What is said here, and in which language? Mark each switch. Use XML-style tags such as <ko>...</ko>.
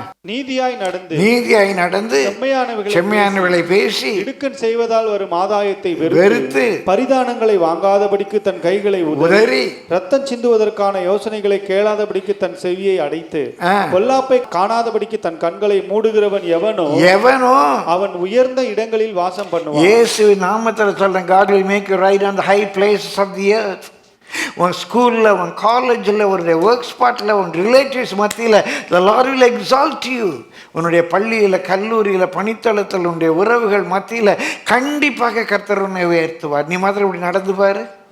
<ta>நீதியாய் நடந்து செம்மையானவர்களை பேசி இடுக்கண் செய்வதால் வரும் ஆதாயத்தை வெறுத்து பரிதானங்களை வாங்காதபடிக்கு தன் கைகளை உதறி ரத்தம் சிந்துவதற்கான யோசனைகளை கேளாதபடிக்கு தன் செவியை அடைத்து பொல்லாப்பை காணாதபடிக்கு தன் கண்களை மூடுகிறவன் எவனோ அவன் உயர்ந்த இடங்களில் வாசம் பண்ணுவான். இயேசுவின் நாமத்தில் சொல்றேன்,</ta> <en>God will make you ride on the high places of the earth.</en> <ta>உன் ஸ்கூலில், உன் காலேஜில், உன்னுடைய ஒர்க் ஸ்பாட்டில், உன் ரிலேட்டிவ்ஸ் மத்தியில்</ta> <en>the Lord will exalt you.</en> <ta>உன்னுடைய பள்ளியில், கல்லூரியில், பணித்தளத்தில், உன்னுடைய உறவுகள் மத்தியில் கண்டிப்பாக கர்த்தர் உன்னை உயர்த்துவார். நீ மாத்திரம் இப்படி நடந்து பாரு.</ta>